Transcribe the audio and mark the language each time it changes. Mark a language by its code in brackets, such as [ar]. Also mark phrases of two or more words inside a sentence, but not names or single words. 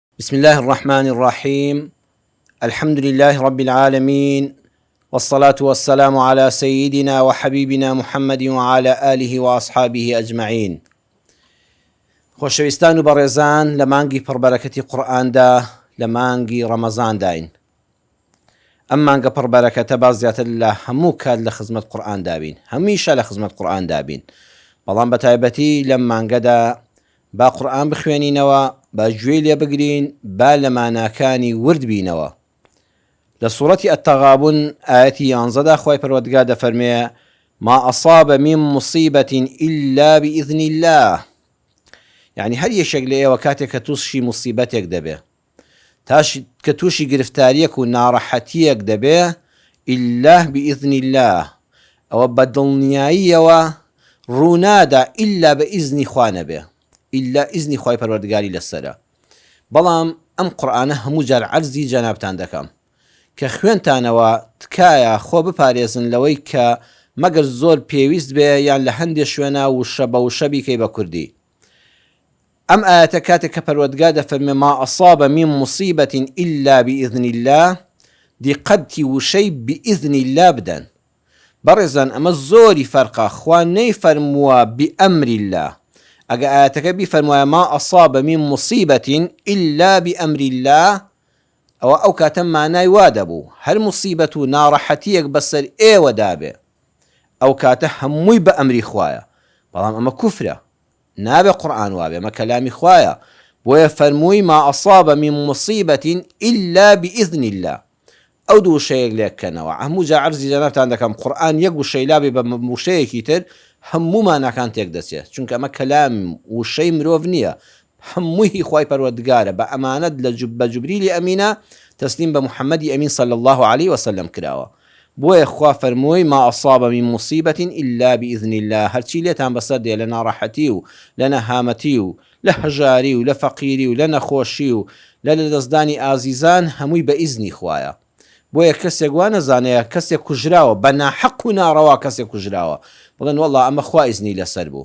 [ar] بسم الله الرحمن الرحيم. الحمد لله رب العالمين، والصلاة والسلام على سيدنا وحبيبنا محمد وعلى آله وأصحابه أجمعين. [ckb] خۆشەویستان و بەڕێزان، لە مانگی پڕبەرەکەتی قورئاندا لە مانگی ڕەمەزان داین. ئەم مانگە پڕبەرەکەتە با زیاتر لە هەموو کات لە خزمەت قورئان دابین، هەمیشە لە خزمەت قورئان دابین، بەڵام بە تایبەتی لەم مانگەدا با قورئان بخوێنینەوە، با گوێی لێ بگرین، با لە ماناکانی ورد بینەوە. لە سوورەتی التغابن ئاەتی 11 خوای پەروەردگار دەفەرمێ: [ar] ما أصاب من مصيبة إلا بإذن الله. [ckb] يعني هەر یەکێک لە ئێوە کاتێک کە تووشی موسیبەتێک دەبێ، کە تووشی گرفتاریەک و ناڕەحەتیەک دەبێ، [ar] إلا بإذن الله، [ckb] ئەوە بە دڵنیاییەوە ڕوونادا ئیلا بە ئیزنی خوا نەبێ، ئیلا ئیزنی خوای پەروەردگاری لەسەرە. بەڵام ئەم قورئانە هەموو جار عەرزی جەنابتان دەکەم کە خوێنتانەوە تکایە خۆ بپارێزن لەوەی کە مەگەر زۆر پێویست بێ یان لە هەندێک شوێنە وشە بە وشە بیکەی بە کوردی. ئەم ئاەتە کاتێک کە پەروەردگار دەفەرمێ [ar] ما أصاب من مصيبة إلا بإذن الله، [ckb] دیقەتی وشەی [ar] بإذن الله [ckb] بدەن. بەڕێزان ئەمە زۆری فەرقە، خوا نەیفەرمووە [ar] بأمر الله. [ckb] ئەگە ئاەتەکە بیفەرموایە [ar] ما أصاب من مصيبة إلا بأمر الله، [ckb] ئەو کاتە مانای وا دەبوو هەر موسیبەت و ناڕەحەتیەک بەسەر ئێوە دابێ، ئەو کاتە هەمووی بە ئەمری خوایە. بەڵام ئەمە کوفرە، نابێ قورئان وابێ، ئەمە کەلامی خوایە. بۆیە فەرمووی [ar] ما أصاب من مصيبة إلا بإذن الله. [ckb] ئەو دوو وشەیەک لێککەنەوە. هەموو جا عەرزی جەنابتان دەکەم قورئان یەک وشەی لابێ بە وشەیەکی تر، هەموو ماناکان تێک دەچێت، چونکە ئەمە کەلام وشەی مرۆڤ نییە، هەمووی خوای پەروەردگارە. بە ئەمانەت بە جوبریلی ئەمینە تەسلیم بە محەممەدی ئەمین [ar] صلی الله عليه وسلم [ckb] کراوە. بۆیە خوا فەرمووی [ar] ما أصاب من مصيبة إلا بإذن الله. [ckb] هەرچی لێتان بەسەر دێ لە ناڕەحەتی و لە نەهامەتی و لە هەژاری و لە فەقیری و لە نەخۆشی و لە لەدەستدانی ئازیزان، هەمووی بە ئیزنی خوایە. بۆیە کەسێک وا نەزانەیە کەسێک کوژراوە بە ناحەق و ناڕەوا، کەسێک کوژراوە بڵێن وەڵڵا ئەمە خوا ئیزنی لەسەر بوو.